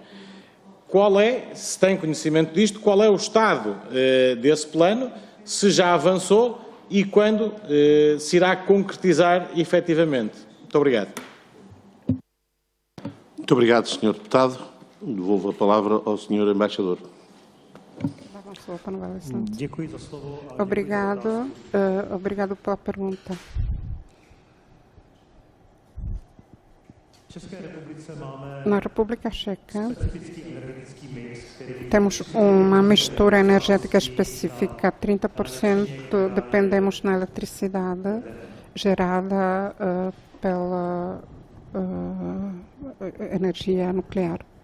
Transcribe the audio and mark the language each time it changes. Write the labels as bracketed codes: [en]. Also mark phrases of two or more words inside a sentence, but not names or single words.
[pt] Qual é, se tem conhecimento disto, qual é o estado desse plano, se já avançou e quando se irá concretizar efetivamente? Muito obrigado. Muito obrigado, Sr. Deputado. Devolvo a palavra ao Sr. Embaixador. [cs] Děkuji za slovo. [pt] Obrigado, obrigado pela pergunta. Na República Checa temos uma mistura energética específica. 30% dependemos na eletricidade gerada pela energia nuclear.